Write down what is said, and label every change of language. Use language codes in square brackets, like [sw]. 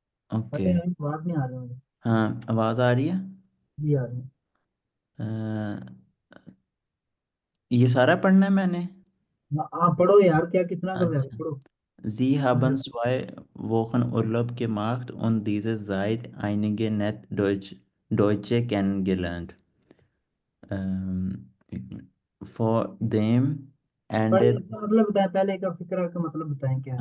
[hi] Okay. अरे यार, आवाज नहीं आ रही मुझे। हाँ, आवाज़ आ रही है। जी आ रही है। अ, ये सारा पढ़ना है मैंने। आप पढ़ो यार, क्या कितना कर रहे हो, अच्छा। पढ़ो। [de] Sie haben zwei Wochen Urlaub gemacht und diese Zeit einige Deutsche kennengelernt. Ähm, vor dem [hi] भाई [de] Ende, [hi] इसका मतलब बताएं, पहले का फिक्रा का मतलब बताएं क्या है।